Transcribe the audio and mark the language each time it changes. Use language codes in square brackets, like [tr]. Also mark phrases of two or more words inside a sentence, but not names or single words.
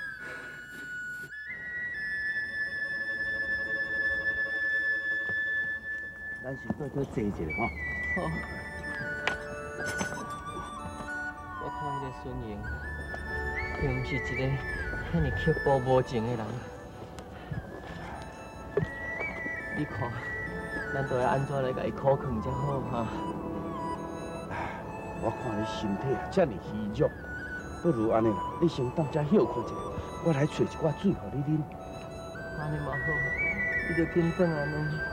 [nan] 咱先倒坐坐一下吼。好。我看迄个孙英，并毋是一个遐尼刻薄无情的人。你看，咱都要安怎来甲伊苦劝才好哈？我看你身体啊，遮尔虚弱，不如安尼啦，你先到遮休困一下，我来找一罐水互你啉。安尼嘛好，你就紧转安尼。